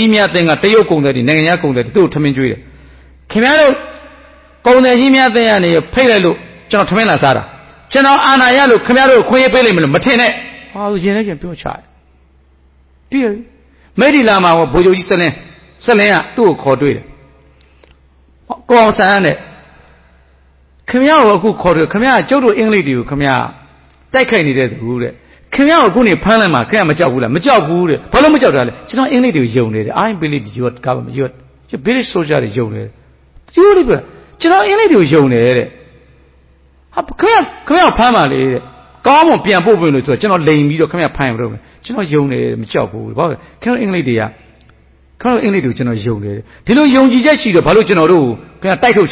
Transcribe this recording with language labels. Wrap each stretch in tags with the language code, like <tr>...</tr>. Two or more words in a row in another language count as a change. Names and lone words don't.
<my>ကြီးများတဲ့ကတရုတ်ကုံတယ်ဒီနိုင်ငံခြားကုံတယ်သူ့ကိုထမင်းကျွေးတယ်ခင်ဗျားတို့ကုံတယ်ကြီးများတဲ့ကနေဖိတ်လိုက်လို့ကျွန်တော်ထမင်းလာစားတာကျွန်တော်အာနာရလို့ခင်ဗျားတို့ခွင့်ရပေးလိမ့်မလို့မထင်နဲ့ဟာရင်ထဲကျပြောချတယ်ပြီးရမိတ်ဒီလာမှာဘိုးချုပ်ကြီးဆက်လင်းကသူ့ကိုခေါ်တွေ့တယ်ကိုအောင်ဆန်းနဲ့ခင်ဗျားကိုအခုခေါ်တယ်ခင်ဗျားကျုပ်တို့အင်္ဂလိပ် တွေကိုခင်ဗျားတိုက်ခိုက်နေတဲ့သူတဲ့ခင်ဗျားကိုအခုနေဖမ်းလိုက်မှာခင်ဗျားမကြောက်ဘူးလားမကြောက်ဘူးတဲ့ဘာလို့မကြောက်တာလဲကျွန်တော်အင်္ဂလိပ်တွေကိုယုံနေတယ်</my> <en>I believe your government your British soldier</en> <my>တွေယုံနေတယ်သူတို့ပြောကျွန်တော်အင်္ဂလိပ်တွေကိုယုံနေတယ်တဲ့ဟာခင်ဗျားဖမ်းပါလေတဲ့ ကောင်းမွန်ပြန်ပို့ပေးလို့ဆိုတော့ကျွန်တော်လိန်ပြီးတော့ခင်ဗျားဖမ်းရတော့မယ်ကျွန်တော်ယုံနေတယ်မကြောက်ဘူးဘာလို့ခင်ဗျားအင်္ဂလိပ်တွေကကျွန်တော်ယုံနေတယ်ဒီလိုယုံကြည်ချက်ရှိတော့ဘာလို့ကျွန်တော်တို့ခင်ဗျာတိုက်ထုတ်ချ</my>